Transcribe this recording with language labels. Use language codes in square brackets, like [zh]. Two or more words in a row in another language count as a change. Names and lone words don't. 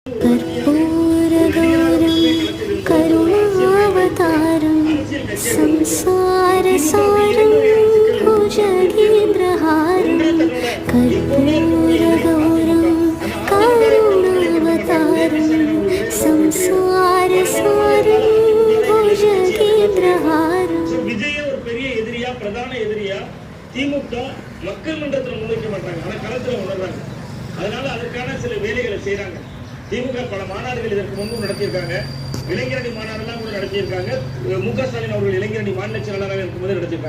[sa] कर्पूरगौरं करुणावतारं संसारसारं भुजगेन्द्रहारं कर्पूरगौरं करुणावतारं संसारसारं भुजगेन्द्रहारं. [ta] விஜய் ஒரு பெரிய எதிரியா, பிரதான எதிரியா திமுக மக்கள் மன்றத்தில் முன்வைக்க மாட்டாங்க, ஆனா களத்துல உணர்றாங்க. அதனால அதற்கான சில வேலைகளை செய்யறாங்க. திமுக பல மாநாடுகள் இதற்கு முன்பு நடத்தியிருக்காங்க. இளைஞரணி மாநாடுலாம் கூட நடத்தியிருக்காங்க. மு க ஸ்டாலின் அவர்கள் இளைஞரணி மாநில செயலாளராக இருக்கும்போது நடத்தியிருக்காங்க.